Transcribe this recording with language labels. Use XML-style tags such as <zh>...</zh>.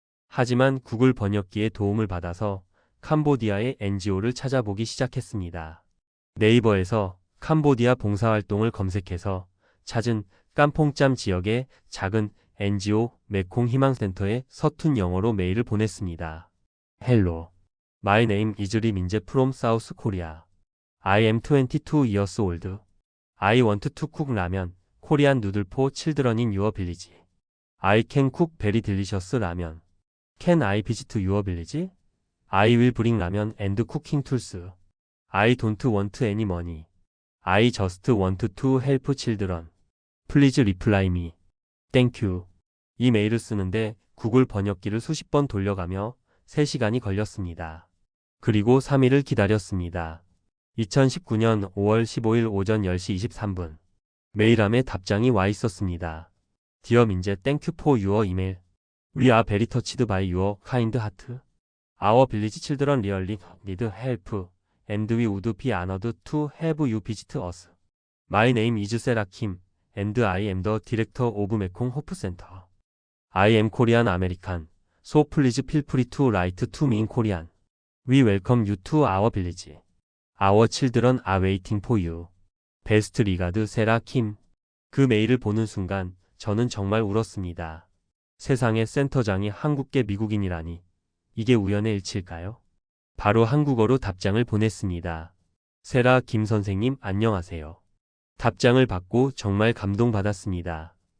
<ko>하지만 구글 번역기의 도움을 받아서 캄보디아의 NGO를 찾아보기 시작했습니다. 네이버에서 캄보디아 봉사활동을 검색해서 찾은 깜퐁짬 지역의 작은 NGO 메콩 희망센터에 서툰 영어로 메일을 보냈습니다.</ko> <en>Hello. My name is Ri Minje from South Korea. I am 22 years old. I want to cook ramen, Korean noodle for children in your village. I can cook very delicious ramen. Can I visit your village? I will bring ramen and cooking tools. I don't want any money. I just want to help children. Please reply me. Thank you.</en> <ko>이 메일을 쓰는데 구글 번역기를 수십 번 돌려가며 3시간이 걸렸습니다. 그리고 3일을 기다렸습니다. 2019년 5월 15일 오전 10시 23분. 메일함에 답장이 와 있었습니다.</ko> <en>Dear 민재, thank you for your email. We are very touched by your kind heart. Our village children really need help, and we would be honored to have you visit us. My name is Sarah Kim, and I am the director of Mekong Hope Center. I am Korean American, so please feel free to write to me in Korean. We welcome you to our village. Our children are waiting for you. Best regards, Sarah Kim.</en> <ko>그 메일을 보는 순간 저는 정말 울었습니다. 세상에 센터장이 한국계 미국인이라니. 이게 우연의 일치일까요? 바로 한국어로 답장을 보냈습니다. 세라 김 선생님 안녕하세요. 답장을 받고 정말 감동받았습니다.</ko>